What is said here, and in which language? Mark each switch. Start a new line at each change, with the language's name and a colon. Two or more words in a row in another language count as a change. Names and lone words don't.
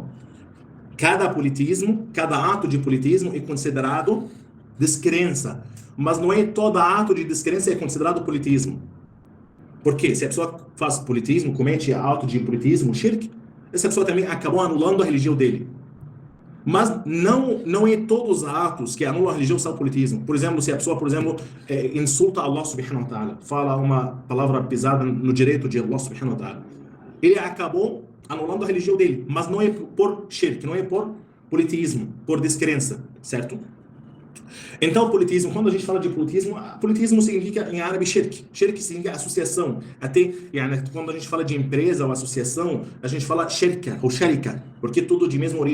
Portuguese: Cada politeísmo, cada ato de politeísmo é considerado descrença, mas não é todo ato de descrença é considerado politeísmo. Por quê? Se a pessoa faz politeísmo, comete ato de politeísmo, shirk, essa pessoa também acabou anulando a religião dele. Mas não é todos os atos que anulam a religião são politeísmo. Por exemplo, se a pessoa, por exemplo, insulta
Arabic: الله سبحانه وتعالى,
Portuguese: fala uma palavra pesada no direito de
Arabic: الله سبحانه وتعالى,
Portuguese: ele acabou anulando a religião dele, mas não é por shirk, não é por politeísmo, por descrença, certo? Então, politeísmo, quando a gente fala de politeísmo significa em árabe shirk. Shirk significa associação. Até quando a gente fala de empresa ou associação, a gente fala shirka ou sharika, porque tudo de mesma origem.